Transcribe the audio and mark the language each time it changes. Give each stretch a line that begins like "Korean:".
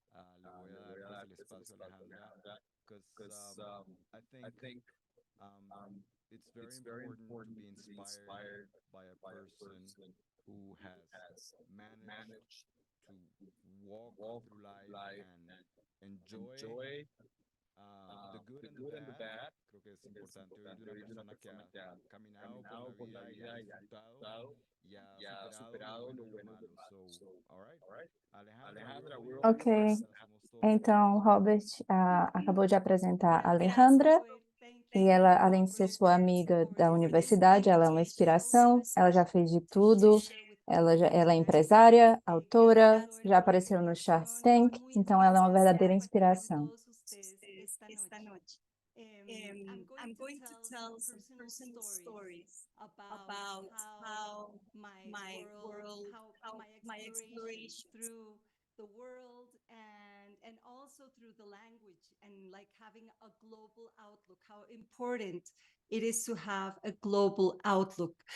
Spanish: Le voy a dar pues, el espacio a Alejandra,
English: because I think it's very important to be inspired by a person who has managed to walk through life and enjoy the good and the bad.
Spanish: Creo que es importante oír de una persona que ha caminado por la vida y ha disfrutado y ha superado lo bueno y lo malo.
English: So, all right. Alejandra, we're all Ok, yours.
Spanish: Somos todos
Portuguese: então
Spanish: tuyos.
Portuguese: Robert acabou de apresentar a Alejandra, e ela, além de ser sua amiga da universidade, ela é uma inspiração, ela já fez de tudo, ela é empresária, autora, já apareceu no Shark Tank, então ela é uma verdadeira inspiração.
Spanish: Esta noche.
English: I'm going to tell some personal stories about how my world, how my exploration through the world and also through the language and like having a global outlook, how important it is to have a global outlook.